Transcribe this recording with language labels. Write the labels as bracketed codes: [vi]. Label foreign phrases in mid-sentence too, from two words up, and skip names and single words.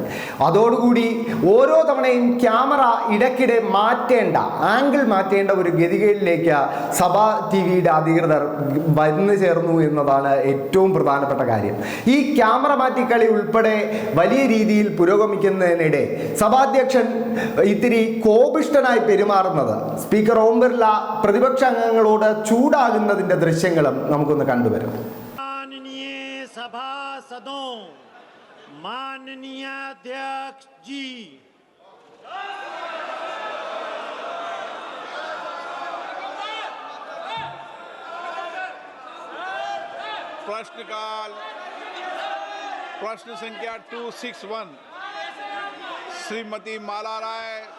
[ml] അതോടുകൂടി ഓരോ തവണയും ക്യാമറ ഇടയ്ക്കിടെ ആംഗിൾ മാറ്റേണ്ട ഒരു ഗതികയിലേക്ക് സഭാ ടി വിയുടെ അധികൃതർ വന്നു ചേർന്നു എന്നതാണ് ഏറ്റവും പ്രധാനപ്പെട്ട കാര്യം. ഈ ക്യാമറ മാറ്റിക്കളി ഉൾപ്പെടെ വലിയ രീതിയിൽ പുരോഗമിക്കുന്നതിനിടെ സഭാധ്യക്ഷൻ ഇത്തിരി കോപിഷ്ഠനായി പെരുമാറുന്നത്, സ്പീക്കർ ഓം ബിർള പ്രതിപക്ഷ അംഗങ്ങളോട് ചൂടാകുന്നതിന്റെ ദൃശ്യങ്ങളും നമുക്കൊന്ന് കണ്ടുവരാം. [hi] सभासदों, माननीय अध्यक्ष जी, प्रश्नकाल प्रश्न संख्या 261 श्रीमती माला राय।